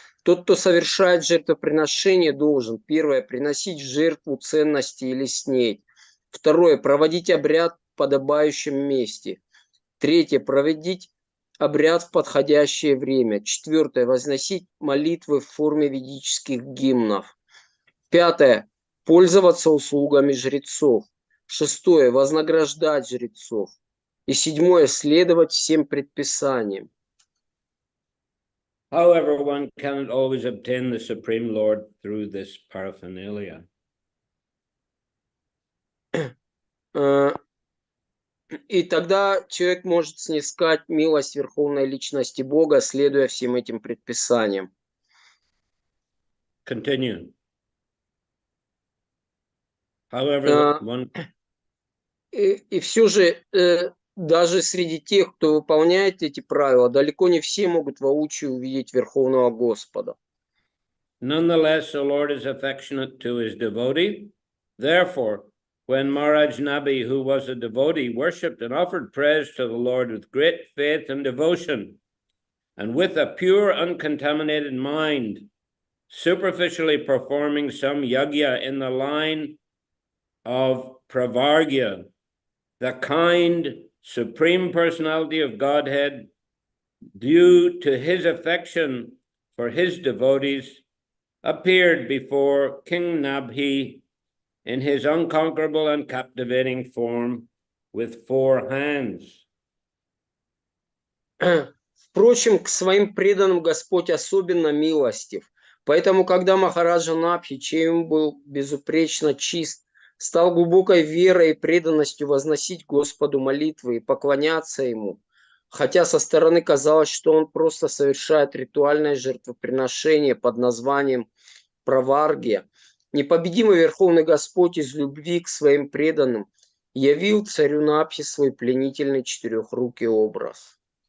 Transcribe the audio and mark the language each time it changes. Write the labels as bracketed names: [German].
[Russian] Тот, кто совершает жертвоприношение, должен: первое, приносить в жертву ценности или снеть; второе, проводить обряд в подобающем месте; третье, проводить обряд в подходящее время; четвертое, возносить молитвы в форме ведических гимнов; пятое, пользоваться услугами жрецов; шестое, вознаграждать жрецов; и седьмое, следовать всем предписаниям. [English] However, one cannot always obtain the Supreme Lord through this paraphernalia. [Russian] И тогда человек может снискать милость Верховной Личности Бога, следуя всем этим предписаниям. [English] Continue. However, one... [Russian] И все же, даже среди тех, кто выполняет эти правила, далеко не все могут воочию увидеть Верховного Господа. [English] Nonetheless, the Lord is affectionate to his devotee. Therefore, when Maharaj Nabi, who was a devotee, worshipped and offered praise to the Lord with great faith and devotion, and with a pure, uncontaminated mind, superficially performing some yajna in the line of pravargya, the kind, supreme personality of Godhead, due to his affection for his devotees, appeared before King Nabhi in his unconquerable and captivating form with 4 hands. [Russian] Впрочем, к своим преданным Господь особенно милостив. Поэтому, когда Махараджа Набхи, чей ум был безупречно чист, стал глубокой верой и преданностью возносить Господу молитвы и поклоняться Ему, хотя со стороны казалось, что он просто совершает ритуальное жертвоприношение под названием праваргия, непобедимый Верховный Господь из любви к своим преданным явил царю Набхи свой пленительный четырехрукий образ.